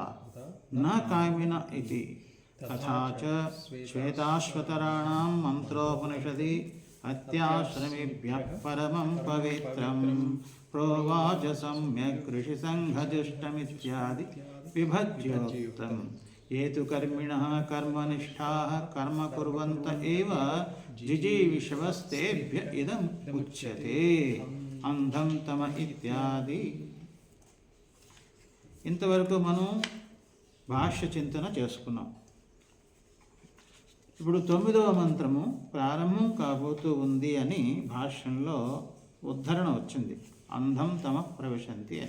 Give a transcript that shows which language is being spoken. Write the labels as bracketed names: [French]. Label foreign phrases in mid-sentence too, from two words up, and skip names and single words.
[Sanskrit] न कामिन इति तथा च श्वेताश्वतराणां मन्त्रोपनिषदि अत्याश्रमेभ्यः परमं पवित्रं प्रोवाच सम्यक् ऋषिसङ्घजुष्टमित्यादि विभज्योक्तम् ये तु कर्मिणः कर्मनिष्ठाः कर्म कुर्वन्त एव जिजीविषवस्तेभ्य इदम् उच्यते अंधं तम इत्यादि. [Telugu] ఇంతవరకు మనం భాష్య చింతన చేసుకున్నాం. ఇప్పుడు 9వ మంత్రము ప్రారంభం కాబోతూ ఉంది అని భాష్యంలో ఉద్ధరణ వచ్చింది, [Sanskrit] అంధం తమ ప్రవిశంతి [Telugu] అని.